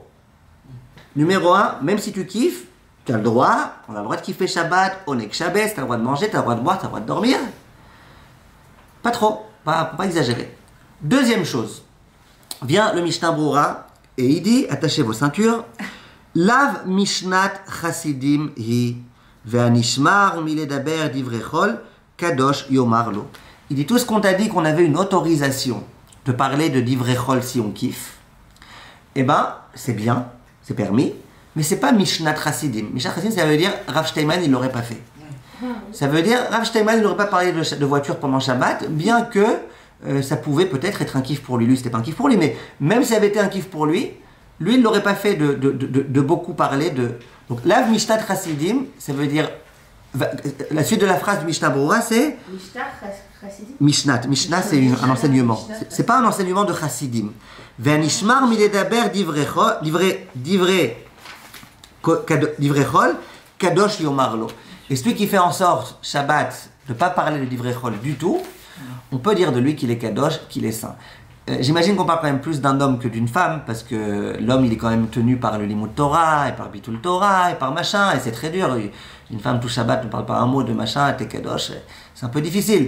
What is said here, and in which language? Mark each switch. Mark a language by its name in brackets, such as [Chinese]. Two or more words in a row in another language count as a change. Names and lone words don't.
[French] Numéro 1, même si tu kiffes, tu as le droit, on a le droit de kiffer Shabbat, [Hebrew] עונג שבת, [French] tu as le droit de manger, tu as le droit de boire, tu as le droit de dormir. Pas trop, pas exagérer. Deuxième chose, vient le Mishnah Berurah et il dit, attachez vos ceintures, [Hebrew] לאו משנת חסידים היא, והנשמר מלדבר דברי חול, קדוש יאמר לו. [French] Il dit, tout ce qu'on t'a dit qu'on avait une autorisation de parler de divrechol si on kiffe, eh ben, c'est bien, c'est permis, mais c'est pas [Hebrew] משנת חסידים. משנת חסידים, [French] ça veut dire, Rav Steinman, il l'aurait pas fait. Ça veut dire, Rav Steinman, il n'aurait pas parlé de voiture pendant Shabbat, bien que ça pouvait peut-être être un kiff pour lui. Lui, c'était pas un kiff pour lui, mais même si ça avait été un kiff pour lui, il n'aurait pas fait de beaucoup parler de... Donc, [Hebrew] לאו משנת חסידים, [French] ça veut dire... La suite de la phrase du Mishnah Berurah, c'est... Mishnat. Mishnah, c'est un enseignement. C'est pas un enseignement de Chasidim. [Hebrew] והנשמר מלדבר דברי חול, קדוש יאמר לו. [French] Et celui qui fait en sorte, Shabbat, de ne pas parler de divrechol du tout, on peut dire de lui qu'il est kadosh, qu'il est saint. J'imagine qu'on parle quand même plus d'un homme que d'une femme, parce que l'homme, il est quand même tenu par le [Hebrew] לימוד תורה, [French] et par [Hebrew] ביטול תורה, [French] et par machin, et c'est très dur. Une femme tout Shabbat ne parle pas un mot de machin, t'es kadosh, c'est un peu difficile.